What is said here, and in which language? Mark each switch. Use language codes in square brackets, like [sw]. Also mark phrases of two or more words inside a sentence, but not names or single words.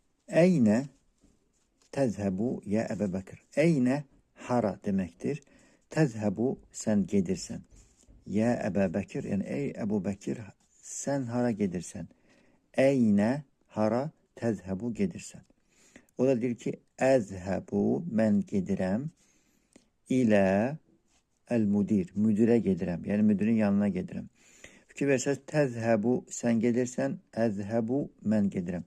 [ar] أين تذهب يا أبو بكر. [az] Eyne hara demektir. Tezhebu sen gedirsen. [ar] يا أبو بكر [az] yani ey Ebu Bekir sen hara gedirsen. Eyne hara tezhebu gedirsen. O da deyir ki ezhebu mən gedirəm [ar] إلى المدير. [az] Müdürə gedirəm. Yəni müdürün yanına gedirəm. Fikir versəz təzhəbu sən gedirsən, əzhəbu mən gedirəm.